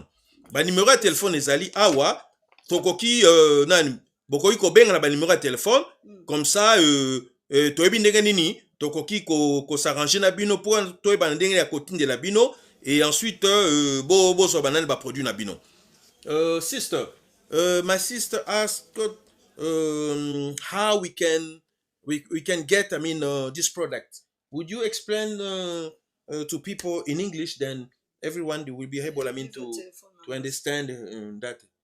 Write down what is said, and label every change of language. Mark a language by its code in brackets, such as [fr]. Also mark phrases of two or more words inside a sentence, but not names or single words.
[ln] Ba numéro ya téléphone ezali awa tokoki nani bokoki ko benga na ba numéro ya téléphone [fr] comme ça [ln] toyebi ndenge nini tokoki ko s'arranger na bino pour toyeba ndenge ya kotindela bino [fr] et ensuite [ln] bo so banane ba produit na bino. [en] Sister, my sister asked how we can get, I mean, this product. Would you explain to people in English, then everyone will be able, I mean, to understand that?